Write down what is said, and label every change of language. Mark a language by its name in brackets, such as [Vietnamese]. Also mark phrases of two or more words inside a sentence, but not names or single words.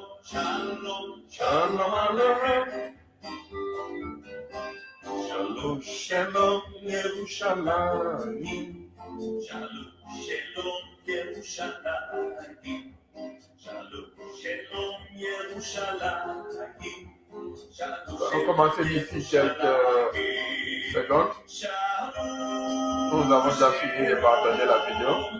[Hebrew] שלום עליכם. Shalom שלום ירושלים. שלום ירושלים. שלום ירושלים. [French] Nous allons commencer d'ici quelques secondes. Nous avons déjà fini de partager la vidéo.